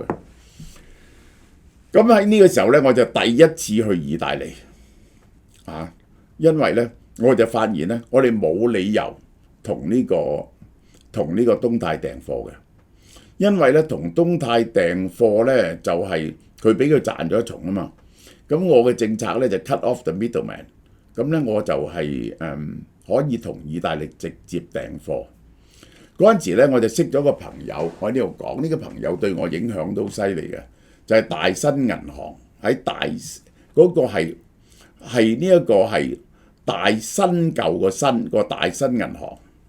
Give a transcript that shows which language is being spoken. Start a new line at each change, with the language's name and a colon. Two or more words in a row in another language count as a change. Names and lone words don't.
Cantonese: 咁喺呢個時候咧，我就第一次去意大利因為咧我就發現咧，我哋冇理由同呢個東泰訂貨嘅，因為咧同東泰訂貨咧就係佢俾佢賺咗一重啊嘛。咁我嘅政策咧就
English: cut off the middleman，
Cantonese: 咁咧我就係可以同意大利直接訂貨。嗰陣時咧我就識咗個朋友，我喺呢度講呢個朋友對我影響都好犀利嘅，就係大新銀行喺嗰個係呢一個係大新舊個新個大新銀行。